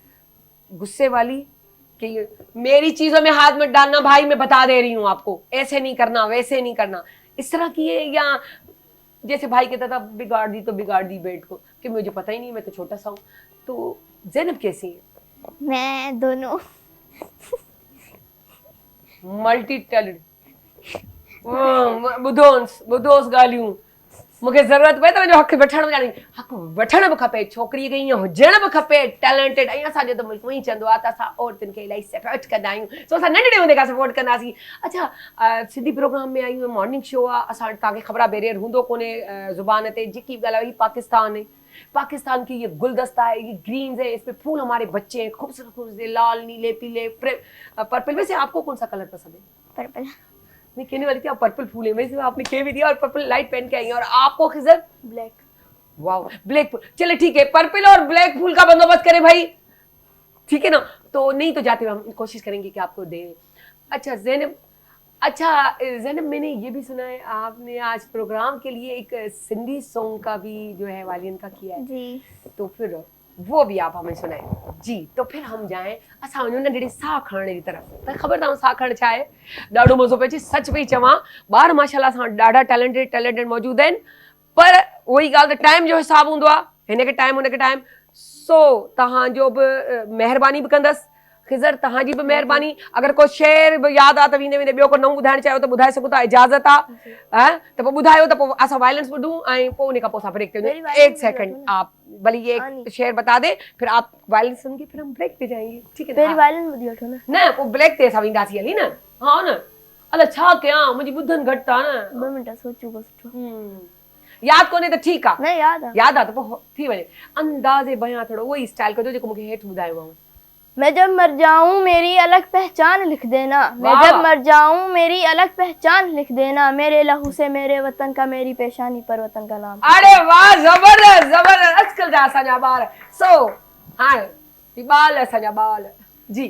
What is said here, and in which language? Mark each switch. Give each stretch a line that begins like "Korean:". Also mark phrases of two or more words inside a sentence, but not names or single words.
Urdu: غصے والی کہ میری چیزوں میں ہاتھ مت ڈالنا بھائی، میں بتا دے رہی ہوں آپ کو، ایسے نہیں کرنا ویسے نہیں کرنا، اس طرح کی ہے? یا جیسے بھائی کہتا تھا بگاڑ دی تو بگاڑ دی بیٹ کو، کہ مجھے پتا ہی نہیں، میں تو چھوٹا سا ہوں. تو زینب کیسی ہے? میں دونوں
English: multi talent,
Sindhi: ॿुधोसि ॻाल्हियूं, मूंखे ज़रूरत पए त मुंहिंजो हक़ वठण में ॼाणी, हक़ वठण बि खपे, छोकिरीअ खे ईअं हुजण बि खपे टैलेंटेड। ऐं असांजो त मुल्क ईअं चवंदो आहे त असां औरतुनि खे इलाही सपोर्ट कंदा आहियूं, सो असां नंढड़े हूंदे खां सपोर्ट कंदासीं। अच्छा सिंधी प्रोग्राम में आहियूं,
English: morning show
Sindhi: आहे, असां तव्हांखे ख़बर आहे बैरियर हूंदो कोन्हे ज़ुबान ते, जेकी बि ॻाल्हि आहे।
Urdu: پاکستان ہے، پاکستان کی یہ گلدستہ ہے، یہ گرینز ہے، اس پہ پھول ہمارے بچے ہیں، خوبصورت خوبصورت لال نیلے پیلے پرپل. ویسے آپ کو کون سا کلر پسند ہے? पर्पल। میں کہنے والی تھی آپ پرپل پھول ہے، ویسے آپ نے کہہ بھی دیا، اور
English: purple light
Urdu: پہن کے آئی ہیں. اور آپ کو خضر? ब्लैक। واہ، بلیک پھول. چلے ٹھیک ہے، پرپل اور بلیک پھول کا بندوبست کریں بھائی، ٹھیک ہے نا? تو نہیں تو جاتے ہوئے ہم کوشش کریں گے کہ آپ کو دیں۔ اچھا زینب، میں نے یہ بھی سنا ہے آپ نے آج پروگرام کے لیے ایک سندھی سانگ کا بھی جو ہے والین کا کیا ہے जी। تو پھر وہ بھی آپ ہمیں سنائے جی. تو پھر ہم جائیں
Sindhi: असां वञूं नंढड़ी साह खणण जी तरफ़। त ख़बर अथव साह खणण छा आहे? ॾाढो मज़ो पियो अचे, सच पई चवां, ॿार माशाल्लाह सां ॾाढा टैलेंटेड मौजूद आहिनि, पर उहोई ॻाल्हि त टाइम जो हिसाबु हूंदो आहे, हिनखे टाइम हुनखे टाइम। सो तव्हांजो बि महिरबानी बि कंदसि, खिज़र तव्हांजी बि महिरबानी। अगरि को शेर बि यादि आहे त वेंदे वेंदे ॿियो को नओं ॿुधाइणु चाहियो त ॿुधाए सघो था, इजाज़त आहे। त पोइ ॿुधायो त पोइ असां वायलेंस ॿुधूं ऐं पोइ उन खां पोइ असां ब्रेक ते वञूं।
Urdu: ایک سیکنڈ آپ بھلے یہ ایک شعر بتا دے، پھر آپ وائلنس سن کے پھر ہم بریک پہ جائیں گے، ٹھیک ہے
Sindhi: पहिरीं ना? वायलेंस ॿुधी वठो न। न पोइ ब्रेक ते असां वेंदासीं हली न। हा न, अलाए छा कयां, मुंहिंजी ॿुधनि घटि आहे न। 2 मिंट सोचूं को सुठो। यादि कोन्हे त ठीकु आहे, न यादि आहे। यादि आहे त पोइ थी वञे। अंदाज़े बयां थोरो उहो ई स्टाइल कजो जेको मूंखे हेठि ॿुधायो आहे।
Urdu: میں جب مر جاؤں میری الگ پہچان لکھ دینا، میں वाह। جب مر جاؤں میری الگ پہچان لکھ دینا، میرے لہو سے میرے وطن کا میری پیشانی پر وطن کا نام. ارے واہ، زبردست زبردست,
Sindhi: अॼुकल्ह जा असांजा ॿार। सो हाणे ही ॿाल असांजा ॿाल जी।